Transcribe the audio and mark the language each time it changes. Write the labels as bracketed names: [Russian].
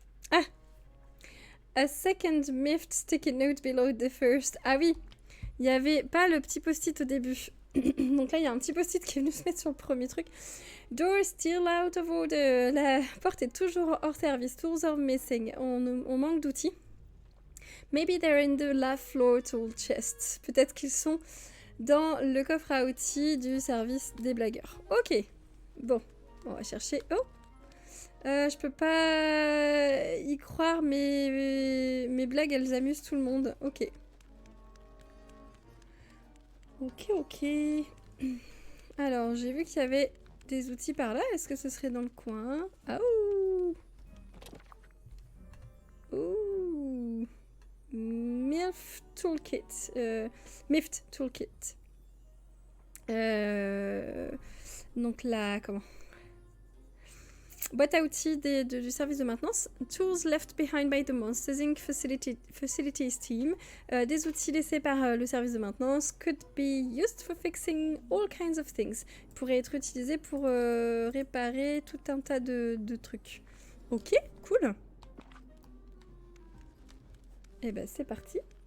[English] Ah! A second miffed sticky note below the first. [French] Ah oui, il n'y avait pas le petit post-it au début. Donc là, il y a un petit post-it qui est venu se mettre sur le premier truc. [English] Door still out of order. [French] La porte est toujours hors service. [English] Tools are missing. [French] On manque d'outils. [English] Maybe they're in the left floor tool chest. [French] Peut-être qu'ils sont dans le coffre à outils du service des blagueurs. Ok. Bon, on va chercher. Oh! Je peux pas y croire, mais mes blagues, elles amusent tout le monde. Ok. Ok. Alors, j'ai vu qu'il y avait des outils par là. Est-ce que ce serait dans le coin? Ah, ouh! Ouh! Miffed Toolkit. Miffed Toolkit. Donc là, comment? Boîte à outils du service de maintenance. [English] Tools left behind by the Monsters Inc. Facilities team. [French] Des outils laissés par le service de maintenance. [English] Could be used for fixing all kinds of things. [French] Pourrait être utilisé pour réparer tout un tas de trucs. Ok, cool. Et ben c'est parti.